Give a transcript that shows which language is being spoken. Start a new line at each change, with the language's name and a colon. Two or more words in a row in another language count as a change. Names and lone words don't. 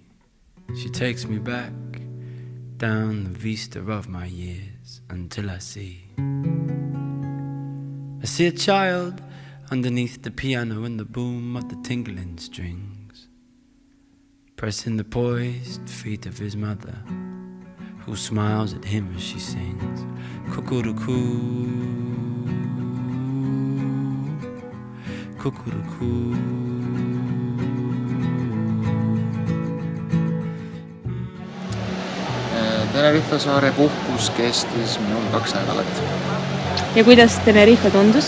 English: She takes me back down the vista of my years until I see a child underneath the piano and the boom of the tingling strings, pressing the poised feet of his mother, who smiles at him as she sings cuckoo-coo.
Estonian: Tenerife saare puhkus kestis minul 2 nädalat. Ja kuidas Tenerife tundus?